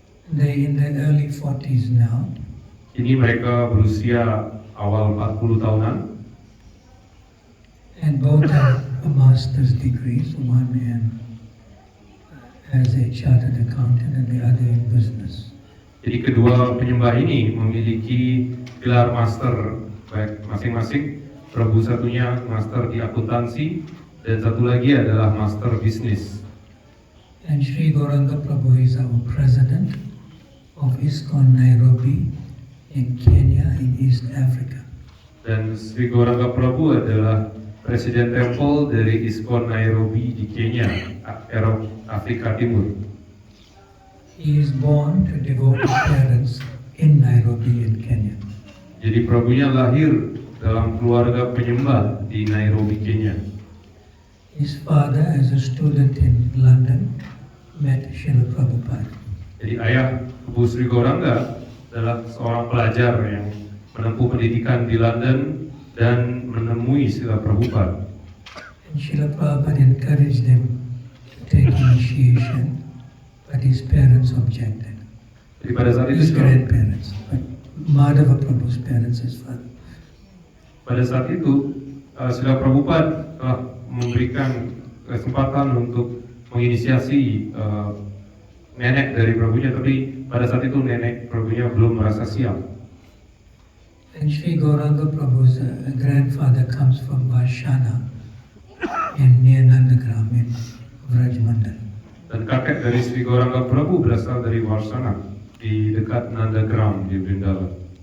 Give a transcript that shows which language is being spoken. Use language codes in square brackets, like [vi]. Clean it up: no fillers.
[en] They in their early 40s now. [id] Kini mereka berusia awal 40 tahunan [en] And both have a master's degrees, one as a chartered accountant and the other in business. [id] Jadi kedua penyembah ini memiliki gelar master baik masing-masing. Prabhu satunya master di akuntansi dan satu lagi adalah master bisnis. [en] And Sri Gauranga Prabhu is our president of ISKCON Nairobi in Kenya in East Africa. [id] Dan Sri Gauranga Prabhu adalah Presiden Temple dari ISKCON Nairobi di Kenya, Afrika Timur. [en] He is born to devoted parents in Nairobi in Kenya. [id] Jadi Prabhunya lahir dalam keluarga penyembah di Nairobi, Kenya. [en] His father, as a student in London, met Srila Prabhupada. [id] Jadi ayah Ibu Sri Gauranga adalah seorang pelajar yang menempuh pendidikan di London dan menemui Srila Prabhupada. [en] And Srila Prabhupada encouraged him to take initiation, but his parents objected. [id] Jadi pada saat [en] His [id] itu, [en] grandparents, but Madhava Prabhu's parents, his father. [id] pada saat itu Srila Prabhupada telah memberikan kesempatan untuk menginisiasi nenek dari Prabhunya, tapi pada saat itu nenek Prabhunya belum merasa siap. [en] And Sri Gauranga Prabhu's grandfather comes from Vashana in near Nandagram in Vrajmandal. [id] Dan kakek dari Sri Gauranga Prabhu berasal dari Varsana di dekat Nandagram di Vrindavan.